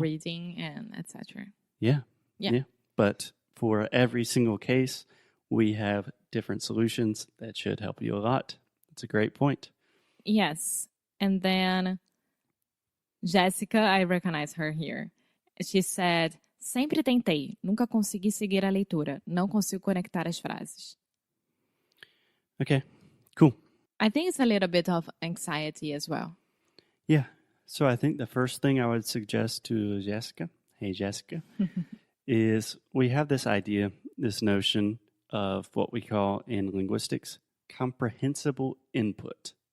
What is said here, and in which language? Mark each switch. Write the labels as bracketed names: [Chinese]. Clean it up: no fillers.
[English] reading and etc. Yeah. Yeah. But for every single case, we have different solutions that should help you a lot. That's a great point. Yes. And then Jessica, I recognize her here. She said, [Portuguese] sempre tentei, nunca consegui seguir a leitura, não consigo conectar as frases. [English] Okay, cool. I think it's a little bit of anxiety as well. Yeah. So I think the first thing I would suggest to Jessica, hey Jessica, is we have this idea, this notion of what we call in linguistics comprehensible input.